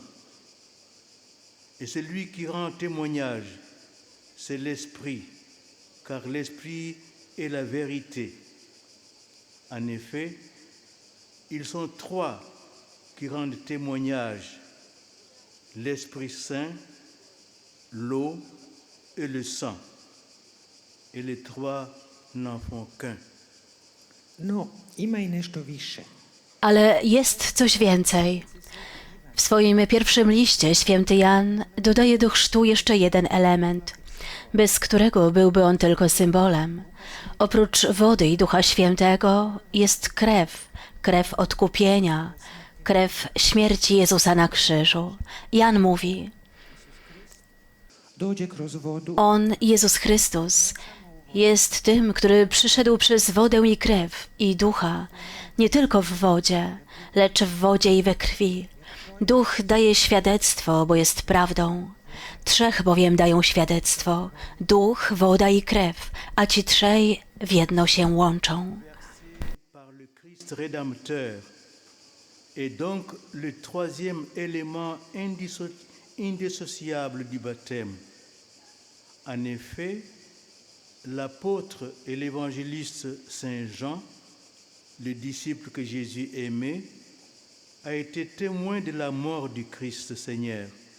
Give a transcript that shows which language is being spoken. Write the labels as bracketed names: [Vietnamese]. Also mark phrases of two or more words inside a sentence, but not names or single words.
[French] Et celui qui rend témoignage, c'est l'Esprit, car l'Esprit est la vérité. En effet, ils sont trois qui rendent témoignage: l'Esprit Saint, l'eau et le sang. Et les trois n'en font qu'un. [Croatian] No, ima i nešto više. [Polish] Ale jest coś więcej. W swoim pierwszym liście święty Jan dodaje do chrztu jeszcze jeden element, bez którego byłby on tylko symbolem. Oprócz wody i Ducha Świętego jest krew, krew odkupienia, krew śmierci Jezusa na krzyżu. Jan mówi: [Croatian] Dođe kroz vodu, [Polish] On, Jezus Chrystus, jest tym, który przyszedł przez wodę i krew i Ducha, nie tylko w wodzie, lecz w wodzie i we krwi. Duch daje świadectwo, bo jest prawdą. Trzech bowiem dają świadectwo: Duch, woda i krew, a ci trzej w jedno się łączą. [French] Par le Christ rédempteur est donc le troisième élément indissociable du baptême. En effet, l'apôtre et l'évangéliste Saint Jean, le disciple que Jésus aimait, a été témoin de la mort du Christ Seigneur.